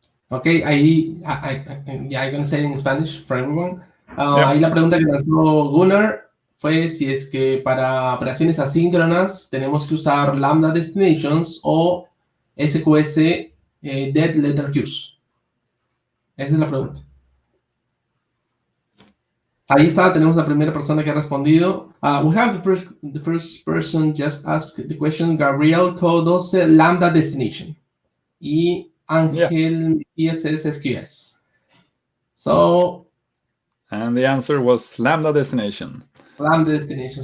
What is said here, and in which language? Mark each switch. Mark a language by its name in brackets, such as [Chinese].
[English] Okay, I'm going to say it in Spanish for everyone. [Spanish] Ahí la pregunta que lanzó Gunnar fue si es que para operaciones asíncronas tenemos que usar Lambda destinations o SQS dead letter queues. Esa es la pregunta. Ahí está, tenemos la primera persona que ha respondido. [English] We have the first person just asked the question, Gabriel Co12 Lambda destination. [Spanish] Y Ángel ISS SQS. [English] So. And the answer was Lambda destination. Lambda destination.